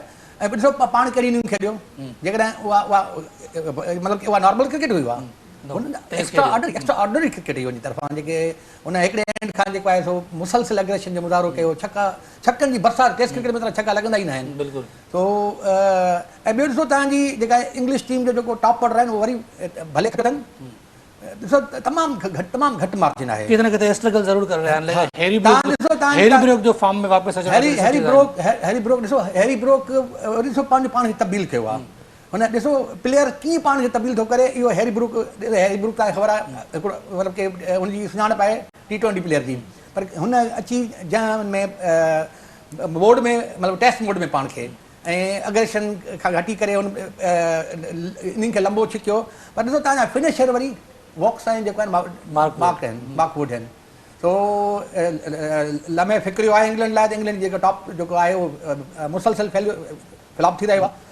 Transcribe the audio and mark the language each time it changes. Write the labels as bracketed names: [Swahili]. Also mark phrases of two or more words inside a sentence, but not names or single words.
[Sindhi] ऐं ॾिसो पाण कहिड़ी इनिंग खेॾियो, जेकॾहिं उहा मतिलबु उहा [English] normal cricket [Sindhi] हुई, उहा [English] extraordinary cricket [Sindhi] हुई उनजी तरफ़ां, जेके हुन हिकिड़े एंड खां जेको आहे सो मुसलसिल एग्रेशन जो मुज़ाहिरो कयो, छकनि जी बरसाति। [English] Test cricket [Sindhi] में त छक्का लॻंदा ई न आहिनि बिल्कुलु। तो ऐं ॿियो ॾिसो तव्हांजी जेका [English] English team [Sindhi] जो जेको [English] top order [Sindhi] आहिनि उहे वरी भले कनि, ॾिसो तमामु घटि मार्जिन आहे। किथे न किथे स्ट्रगल ज़रूर करे रहिया आहिनि। हैरी ब्रोक जो फॉर्म में वापसि अचणु, हैरी ब्रोक ॾिसो, हैरी ब्रोक ॾिसो पंहिंजो पाण खे तब्दील कयो आहे। हुन ॾिसो प्लेयर कीअं पाण खे तब्दील थो करे, इहो हैरी ब्रोक तव्हांखे ख़बर आहे, हिकिड़ो मतिलबु की हुनजी सुञाणप आहे T20 प्लेयर जी, पर हुन अची जंहिं में मोड में मतिलबु [English] Test mode [Sindhi] में पाण खे ऐं अग्रेशन खां घटी करे हुन इनिंग खे लंबो छिकियो। पर ॾिसो तव्हांजा फिनिशर वरी वॉक्स आहिनि जेको आहिनि मार्कवुड आहिनि। सो लम्हे फिक्रियो आहे इंग्लैंड लाइ, त इंग्लैंड जेको टॉप जेको आहे उहो मुसलसिल फ्लॉप थी रहियो आहे।